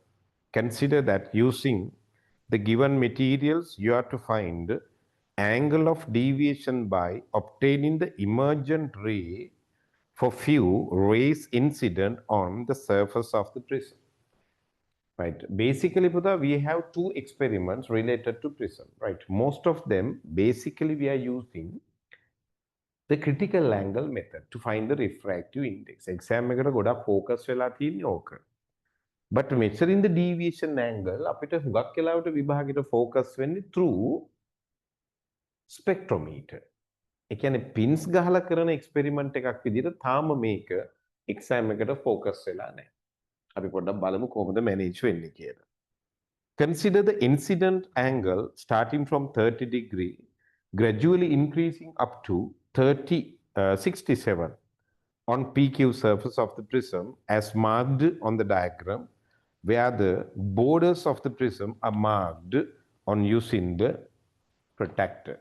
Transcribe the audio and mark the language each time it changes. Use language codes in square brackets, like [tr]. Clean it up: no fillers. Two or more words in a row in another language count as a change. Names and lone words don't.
[en] Consider that using the given materials, you have to find angle of deviation by obtaining the emergent ray for few rays incident on the surface of the prism. Right. Basically, Buddha, we have two experiments related to prism. Right. Most of them, basically, we are using the critical angle method to find the refractive index. [si] Exam එකට ගොඩක් focus වෙලා තියෙන්නේ ඕක. [en] But measuring the deviation angle [si] අපිට හුඟක් වෙලාවට විභාගෙට [en] focus වෙන්නේ through spectrometer. [si] ඒ කියන්නේ pins ගහලා කරන experiment එකක් විදිහට තාම මේක exam එකට focus වෙලා නැහැ. අපි පොඩ්ඩක් බලමු කොහොමද manage වෙන්නේ කියලා. [en] Consider the incident angle starting from 30 degree, gradually increasing up to 67 on PQ surface of the prism as marked on the diagram, where the borders of the prism are marked on using the protractor.